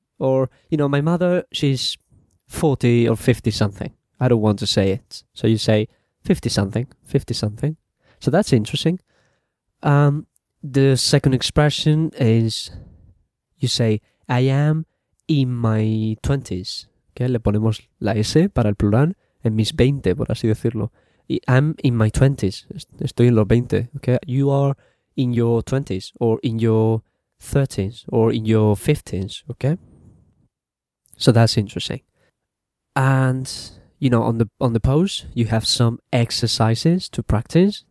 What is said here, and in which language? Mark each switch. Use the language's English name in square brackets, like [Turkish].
[English] Or, you know, my mother, she's 40 or 50-something. I don't want to say it. So you say 50-something. So that's interesting. The second expression is, you say, I am in my 20s. Okay? [Spanish] Le ponemos la S para el plural, en mis 20, por así decirlo. [English] I'm in my 20s. [Spanish] Estoy en los 20. [English] Okay? You are in your 20s, or in your 30s, or in your 50s. Okay? So that's interesting. And, you know, on the post, you have some exercises to practice.